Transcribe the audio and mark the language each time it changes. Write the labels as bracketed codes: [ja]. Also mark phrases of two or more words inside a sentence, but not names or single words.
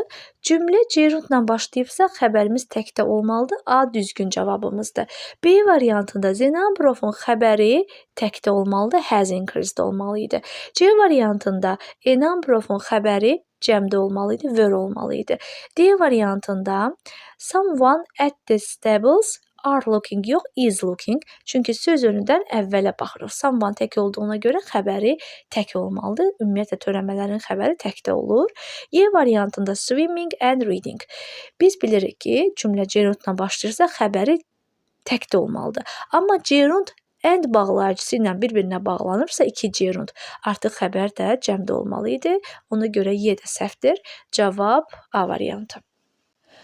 [az] Cümlə gerundla başlayıbsa, xəbərimiz təkdə olmalıdır. A düzgün cavabımızdır. B variantında [en] the number of-un [az] xəbəri təkdə olmalıdır. [en] Has increased olmalıydı. [az] C variantında [en] a number of-un [az] xəbəri cəmdə olmalıydı. Were olmalıydı. D variantında [en] someone at the stables are looking yox, is looking. [az] Çünki söz önündən əvvələ baxırıq. Someone tək olduğuna görə xəbəri tək olmalıdır. Ümumiyyətlə törəmələrin xəbəri təkdə olur. Y variantında [en] swimming and reading. [az] Biz bilirik ki, cümlə gerundla başlayırsa xəbəri təkdə olmalıdır. Amma gerund and bağlayıcısı ilə bir-birinə bağlanırsa iki gerund. Artıq xəbər də cəmdə olmalı idi. Ona görə Y də səhvdir. Cavab A variantı.